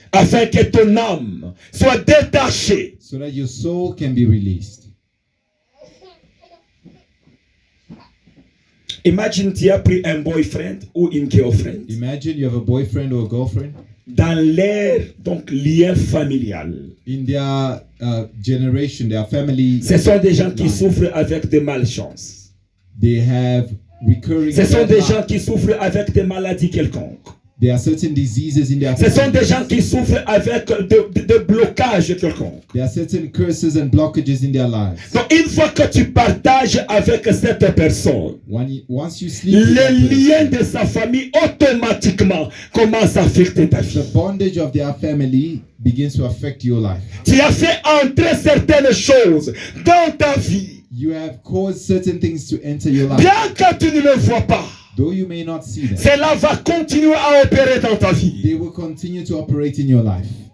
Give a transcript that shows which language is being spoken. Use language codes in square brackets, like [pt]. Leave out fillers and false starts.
[fr] Afin que ton âme soit détachée. [en] So that your soul can be released. [fr] Imagine tu as pris un boyfriend ou une girlfriend [en] Imagine you have a boyfriend or a girlfriend. [fr] dans leur donc lien familial. [en] In their generation, their family, [fr] Ce sont des gens qui [en] line, [fr] souffrent avec des malchances. [en] they have recurring [fr] Ce sont [en] bad [fr] des [en] luck. [fr] gens qui souffrent avec des maladies quelconques. [en] There are certain diseases in their [fr] Ce sont des [en] family. [fr] gens qui souffrent avec de blocages quelconques. [en] There are certain curses and blockages in their lives. [fr] Donc une fois que tu partages avec cette personne, [en] Once you sleep with that [fr] les [en] person, [fr] liens de sa famille automatiquement commencent à affecter ta vie. [en] the bondage of their family begins to affect your life. [fr] Tu as fait entrer certaines choses dans ta vie, [en] You have caused certain things to enter your life. [fr] bien que tu ne le vois pas. [en] Though you may not see them, [fr] Cela va continuer à opérer dans ta vie. [en] they will continue to operate in your life.